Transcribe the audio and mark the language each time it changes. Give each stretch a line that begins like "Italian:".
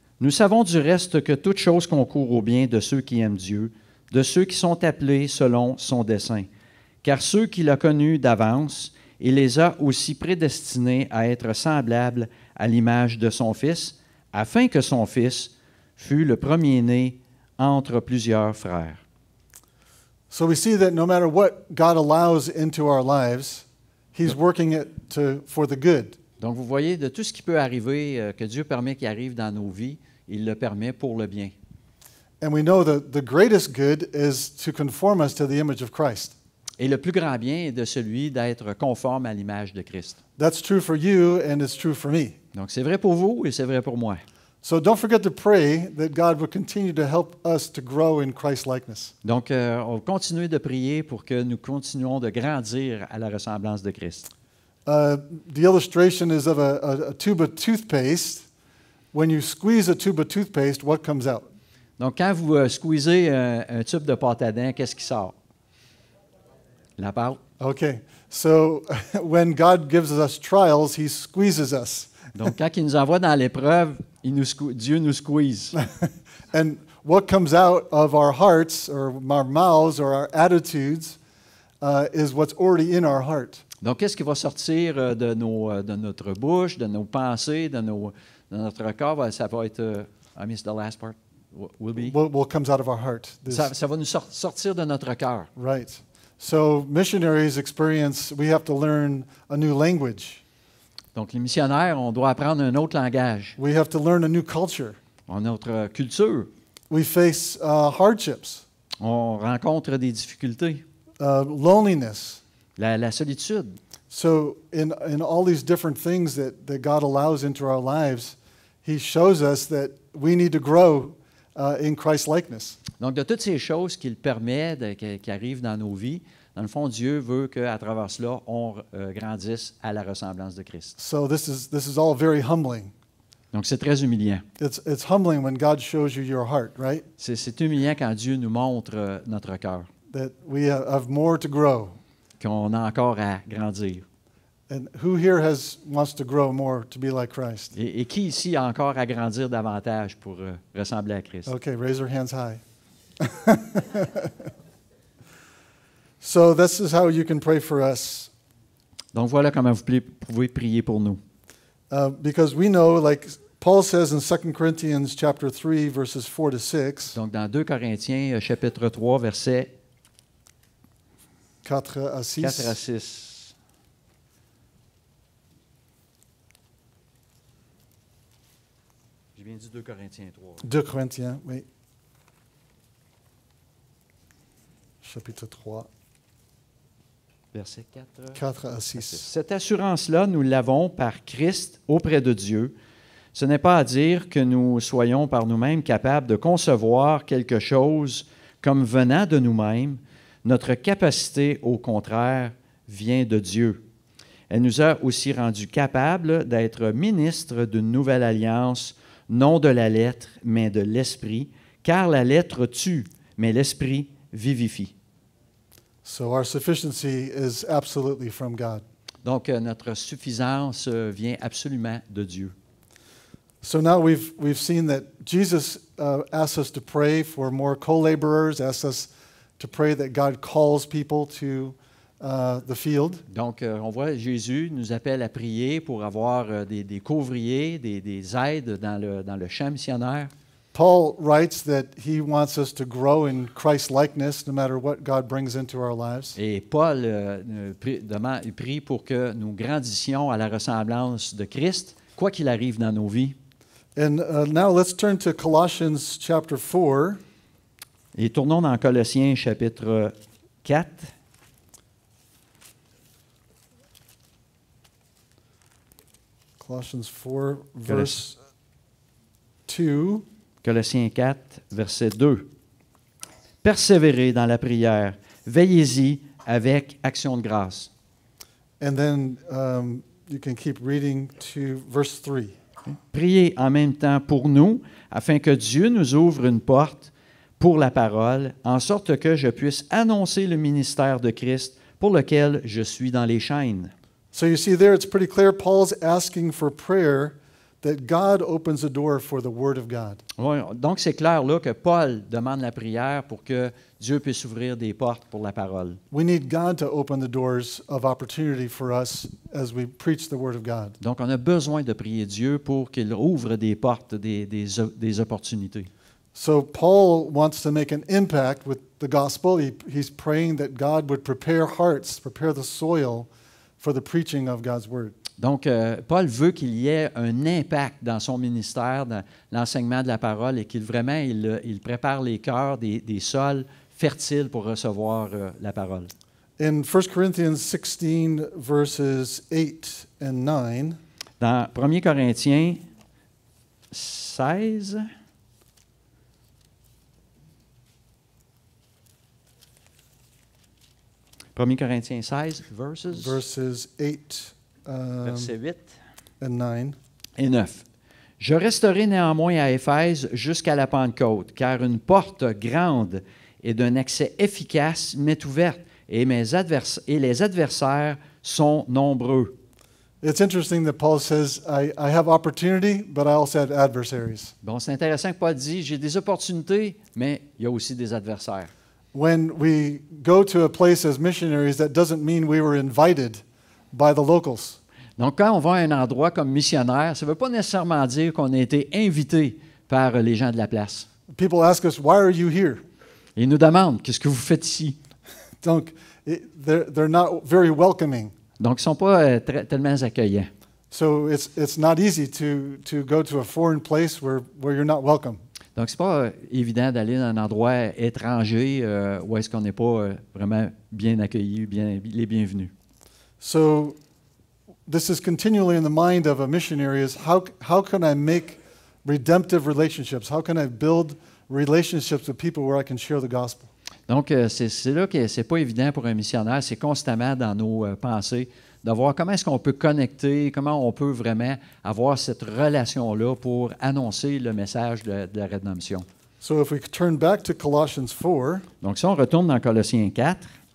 French: Nous savons du reste que toute chose concourt au bien de ceux qui aiment Dieu, de ceux qui sont appelés selon son dessein. Car ceux qu'il a connus d'avance, il les a aussi prédestinés à être semblables à l'image de son Fils, afin que son Fils fût le premier-né entre plusieurs frères.
English: So we see that no matter what God allows into our lives, He's working it for the good.
French: Donc, vous voyez, de tout ce qui peut arriver, que Dieu permet qu'il arrive dans nos vies, il le permet pour le bien.
English: And we know that the greatest good is to conform us to the image of Christ.
French: Et le plus grand bien est de celui d'être conforme à l'image de Christ.
English: That's true for you, and it's true for me.
French: Donc, c'est vrai pour vous et c'est vrai pour moi.
English: So don't forget to pray that God will continue to help us to grow in Christ-likeness.
French: Donc, on va continuer de prier pour que nous continuions de grandir à la ressemblance de Christ.
English: The illustration is of a tube of toothpaste. When you squeeze a tube of toothpaste, what comes out?
French: Donc, quand vous squeezez un tube de pâte à dents, qu'est-ce qui sort? La pâte.
English: Okay, so when God gives us trials, He squeezes us.
French: Donc, quand il nous envoie dans l'épreuve, Dieu nous squeeze.
English: And what comes out of our hearts or our mouths or our attitudes is what's already in our heart.
French: Donc, qu'est-ce qui va sortir de notre bouche, de nos pensées, de notre corps? Ça va être,
English: I missed the last part, will be. What comes out of our heart.
French: Ça va nous sortir de notre cœur.
English: Right. So missionaries experience, we have to learn a new language.
French: Donc, les missionnaires, on doit apprendre un autre langage,
English: We have to learn a new culture.
French: une autre culture.
English: We face hardships,
French: On rencontre des difficultés,
English: loneliness.
French: la solitude.
English: So in all these different things that God allows into our lives, He shows us that we need to grow in Christ likeness.
French: Donc, de toutes ces choses qu'il permet, qui arrivent dans nos vies, dans le fond, Dieu veut qu'à travers cela, on grandisse à la ressemblance de Christ.
English: So this is all very humbling.
French: Donc, c'est très humiliant.
English: It's humbling when God shows you your heart, right?
French: C'est humiliant quand Dieu nous montre notre cœur,
English: That we have more to grow.
French: qu'on a encore à grandir.
English: And who here wants to grow more to be like Christ?
French: Et qui ici a encore à grandir davantage pour ressembler à Christ?
English: Okay, raise your hands high. So this is how you can pray for us.
French: Donc, voilà comment vous pouvez prier pour nous.
English: Because we know, like Paul says in 2 Corinthians chapter 3, verses 4 to 6,
French: Donc, dans 2 Corinthiens, chapitre 3, versets 4 à 6, 4 à 6. J'ai bien dit 2 Corinthiens 3. 2 Corinthiens, oui. Chapitre 3, Verset 4. 4 à 6. Cette assurance-là, nous l'avons par Christ auprès de Dieu. Ce n'est pas à dire que nous soyons par nous-mêmes capables de concevoir quelque chose comme venant de nous-mêmes. Notre capacité, au contraire, vient de Dieu. Elle nous a aussi rendus capables d'être ministres d'une nouvelle alliance, non de la lettre, mais de l'esprit, car la lettre tue, mais l'esprit vivifie.
English: So our sufficiency is absolutely from God.
French: Donc, notre suffisance vient absolument de Dieu.
English: So now we've seen that Jesus asks us to pray for more co-laborers, asks us to pray that God calls people to the field.
French: Donc, on voit Jésus nous appelle à prier pour avoir des couvriers, des aides dans le champ missionnaire.
English: Paul writes that he wants us to grow in Christ likeness no matter what God brings into our lives.
French: Et Paul prie pour que nous grandissions à la ressemblance de Christ, quoi qu'il arrive dans nos vies.
English: And now let's turn to Colossians chapter 4.
French: Et tournons dans Colossiens chapitre 4.
English: Colossians 4, verse 2.
French: Colossiens 4, verset 2. Persévérez dans la prière, veillez-y avec action de grâce.
English: And then you can keep reading to verse 3.
French: Priez en même temps pour nous, afin que Dieu nous ouvre une porte pour la parole, en sorte que je puisse annoncer le ministère de Christ pour lequel je suis dans les chaînes.
English: So you see there, it's pretty clear. Paul's asking for prayer that God opens the door for the Word of God.
French: Oui, donc c'est clair là que Paul demande la prière pour que Dieu puisse ouvrir des portes pour la parole.
English: We need God to open the doors of opportunity for us as we preach the Word of God.
French: Donc on a besoin de prier Dieu pour qu'il ouvre des portes, des opportunités.
English: So Paul wants to make an impact with the gospel. He's praying that God would prepare hearts, prepare the soil for the preaching of God's Word.
French: Donc, Paul veut qu'il y ait un impact dans son ministère, dans l'enseignement de la parole, et qu'il vraiment il prépare les cœurs des sols fertiles pour recevoir la parole.
English: In 1 Corinthians 16, verses 8 and 9,
French: Dans 1 Corinthiens 16,
English: verses 8
French: verset 8
English: and 9.
French: et 9. Je resterai néanmoins à Éphèse jusqu'à la Pentecôte, car une porte grande et d'un accès efficace m'est ouverte, et les adversaires sont nombreux.
English: It's interesting that Paul says, I have opportunity, but I also have adversaries.
French: Bon, c'est intéressant que Paul dit, j'ai des opportunités, mais il y a aussi des adversaires.
English: When we go to a place as missionaries, that doesn't mean we were invited by the locals.
French: Donc, quand on va à un endroit comme missionnaire, ça ne veut pas nécessairement dire qu'on a été invité par les gens de la place.
English: People ask us, why are you here?
French: Ils nous demandent, qu'est-ce que vous faites ici? Donc,
English: they're not very welcoming.
French: Donc, ils ne sont pas tellement accueillants.
English: So it's not easy to go to a foreign place where you're not welcome.
French: Donc, c'est pas évident d'aller dans un endroit étranger où est-ce qu'on n'est pas vraiment bien accueilli, les bienvenus.
English: So this is continually in the mind of a missionary is how can I make redemptive relationships? How can I build relationships with people where I can share the gospel?
French: Donc, c'est là que c'est pas évident pour un missionnaire, c'est constamment dans nos pensées de voir comment est-ce qu'on peut connecter, comment on peut vraiment avoir cette relation-là pour annoncer le message de la rédemption.
English: So if we turn back to Colossians 4,
French: Donc, si on retourne dans Colossiens 4,